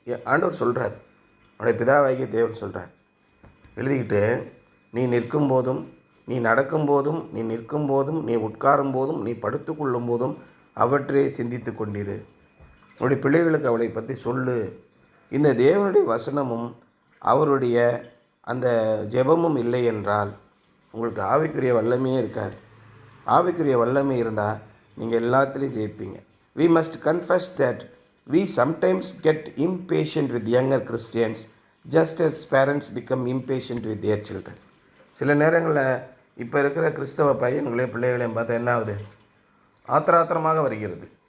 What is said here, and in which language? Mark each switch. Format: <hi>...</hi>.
<ta>ஆண்டவர் சொல்கிறார், உன்னுடைய பிதாவாகிய தேவன் சொல்கிறார். எழுதிக்கிட்டு நீ நிற்கும் போதும், நீ நடக்கும் போதும், நீ நிற்கும் போதும், நீ உட்காரும் போதும், நீ படுத்து கொள்ளும் போதும் அவற்றை சிந்தித்து கொண்டிரு. உன்னுடைய பிள்ளைகளுக்கு அவளை பற்றி சொல்லு. இந்த தேவனுடைய வசனமும் அவருடைய அந்த ஜெபமும் இல்லை என்றால் உங்களுக்கு ஆவிக்குரிய வல்லமையே இருக்காது. ஆவிக்குரிய வல்லமை இருந்தால் நீங்கள் எல்லாத்துலேயும் ஜெயிப்பீங்க.</ta> <en>We must confess that we sometimes get impatient with younger Christians just as parents become impatient with their children.</en> <ta>சில நேரங்களில் இப்போ இருக்கிற கிறிஸ்தவ பையன்களையும் பிள்ளைகளையும் பார்த்தா என்ன ஆகுது, ஆத்திராத்திரமாக வருகிறது.</ta>